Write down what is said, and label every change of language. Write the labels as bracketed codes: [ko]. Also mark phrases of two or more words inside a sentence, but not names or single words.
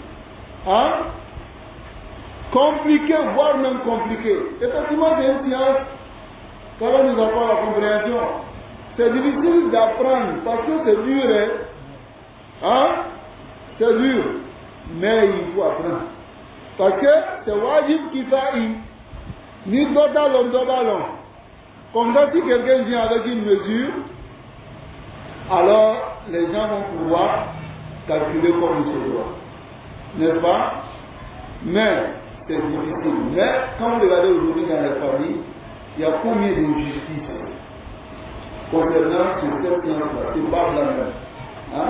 [fr] Compliqué, voire même compliqué. Effectivement, c'est une science. Quand nous avons la compréhension, c'est difficile d'apprendre parce que c'est dur. C'est dur. Mais il faut apprendre. Parce que c'est [ar] واجب كفائي. Ni dodalon. [fr] Comme ça, si quelqu'un vient avec une mesure, alors les gens vont pouvoir calculer comme il se doit. N'est-ce pas? Mais c'est difficile. Mais quand vous regardez aujourd'hui dans les familles, il y a combien d'injustices concernant cette science-là, c'est pas la même.